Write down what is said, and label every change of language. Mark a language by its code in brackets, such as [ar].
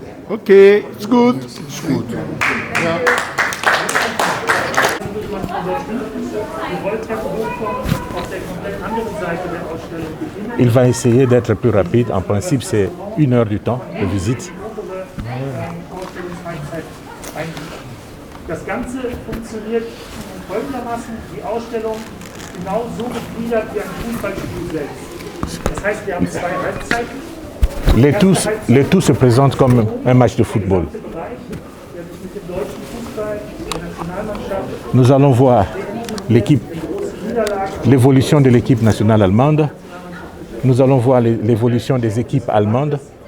[en] Okay, it's good. It's good. Ja. [fr] Il va essayer d'être plus rapide. En principe, c'est 1 heure du temps de visite. [de] Das Ganze funktioniert folgendermaßen, die Ausstellung ist genau so gegliedert wie ein Fußballspiel selbst. Das heißt, wir haben 2 Halbzeiten. [fr] Les tous se présentent comme un match de football. Nous allons voir l'évolution de l'équipe nationale allemande. Nous allons voir l'évolution des équipes allemandes.